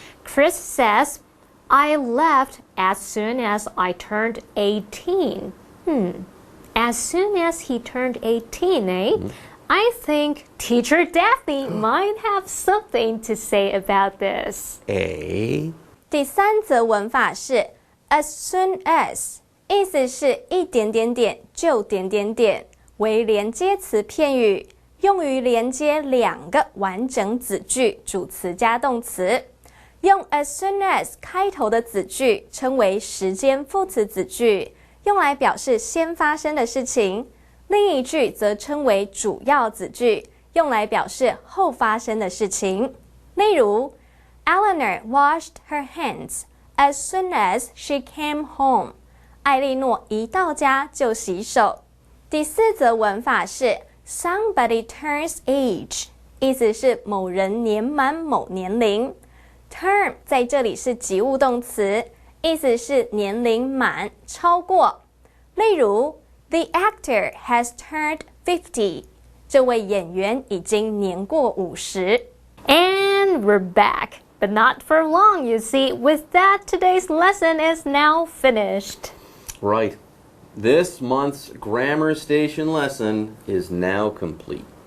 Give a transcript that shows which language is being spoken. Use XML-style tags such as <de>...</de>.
<en>Chris says, I left as soon as I turned 18. As soon as he turned 18, eh? I think Teacher Daphne might have something to say about this.</en> <zh>第三则文法是 as soon as， 意思是一点点点就点点点，为连接词片语，用于连接两个完整子句，主词加动词。用 as soon as 开头的子句称为时间副词子句，用来表示先发生的事情。另一句则称为主要子句，用来表示后发生的事情。例如</zh> <en>Eleanor washed her hands as soon as she came home.</en> <zh>艾莉诺一到家就洗手。第四则文法是 somebody turns age， 意思是某人年满某年龄。 Turn 在这里是及物动词，意思是年龄满、超过。例如</zh> <en>The actor has turned 50.</en> <zh>这位演员已经年过50。</zh> <en>And we're back. But not for long, you see. With that, today's lesson is now finished. Right. This month's Grammar Station lesson is now complete.</en>